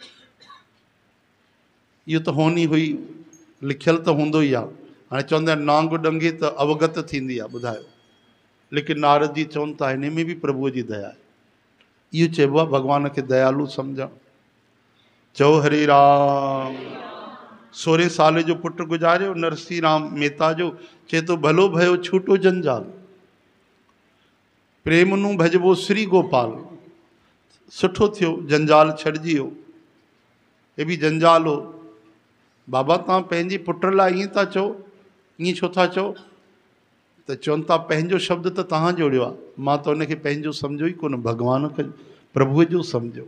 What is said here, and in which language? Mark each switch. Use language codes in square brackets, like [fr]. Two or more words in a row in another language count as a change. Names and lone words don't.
[sd] इहो त होनी हुई, लिखियल त हूंदो ई आहे। हाणे चवंदा आहिनि नांग ॾंगे त अवगत थींदी आहे। ॿुधायो, लेकिन नारद जी चवनि था हिन में बि प्रभुअ जी दया आहे। इहो चइबो आहे भॻवान खे दयालु सम्झणु। चओ हरे राम। 16 साल जो पुटु गुज़ारियो नरसी राम मेहता जो, चए थो [gu] ભલો ભયો છૂટો જંજાળ, પ્રેમ નું ભજબો શ્રી ગોપાલ। [sd] सुठो थियो जंजाल छॾिजी वियो, हे बि जंजाल हो। बाबा तव्हां पंहिंजे पुट लाइ ईअं था चओ, ईअं छो था चओ? त चवनि था पंहिंजो शब्द त तव्हां जोड़ियो आहे, मां त उनखे पंहिंजो सम्झो ई कोन, भॻवान खे प्रभुअ जो सम्झो।